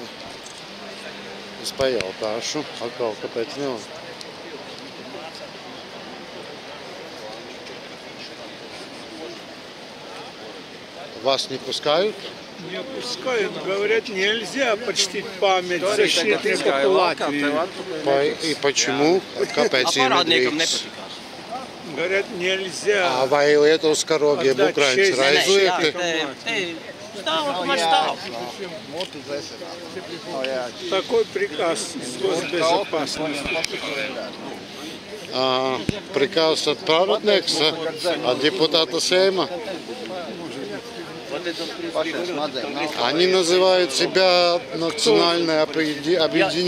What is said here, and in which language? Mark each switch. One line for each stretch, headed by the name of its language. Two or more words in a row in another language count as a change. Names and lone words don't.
Latvian: Es pajautāšu atkal, kāpēc nelaiž.
Russian: Вас не пускают? Не пускают, говорят, нельзя почтить память защитников Латвии. И почему?
Latvian: Kāpēc nedrīkst?
Russian: Говорят, нельзя.
Latvian: Vai Lietuvas karogi jeb Ukrainas ir aizliegti?
Russian: Такой приказ госбезопасности. Приказ от праведника, от депутата Сейма. Они называют себя национальное объединение.